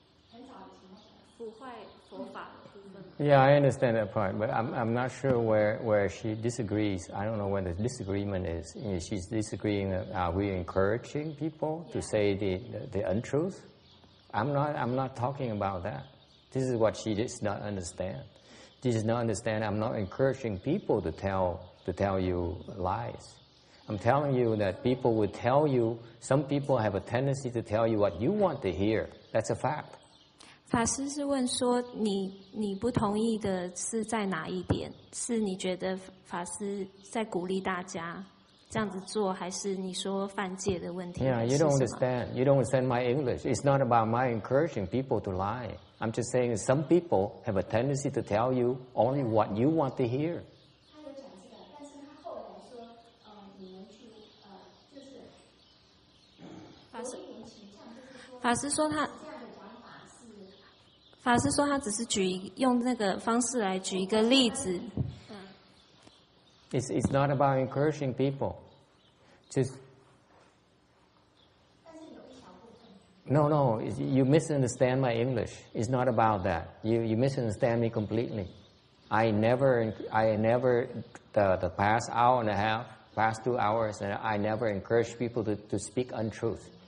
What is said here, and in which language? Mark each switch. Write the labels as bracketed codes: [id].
[zh] 很早以前腐坏佛法的部分。 [en] Yeah, I understand that part, but I'm not sure where she disagrees. I don't know where the disagreement is. You know, she's disagreeing. Are we encouraging people to say the untruth? I'm not talking about that. This is what she does not understand. She does not understand. I'm not encouraging people to tell you lies. I'm telling you that people will tell you. Some people have a tendency to tell you what you want to hear. That's a fact. [zh] 法师是问说，你不同意的是在哪一点？是你觉得法师在鼓励大家这样子做，还是你说犯戒的问题？ [en] Yeah, you don't understand. You don't understand my English. It's not about my encouraging people to lie. I'm just saying that some people have a tendency to tell you only what you want to hear. [zh] 他有讲这个，但是他后来说，你们去就是有一点倾向，就是说，法师说他。法师说他只是用那个方式来举一个例子。 [en] It's not about encouraging people. Just no. You misunderstand my English. It's not about that. You misunderstand me completely. I never the past hour and a half, past 2 hours, and I never encourage people to speak untruth.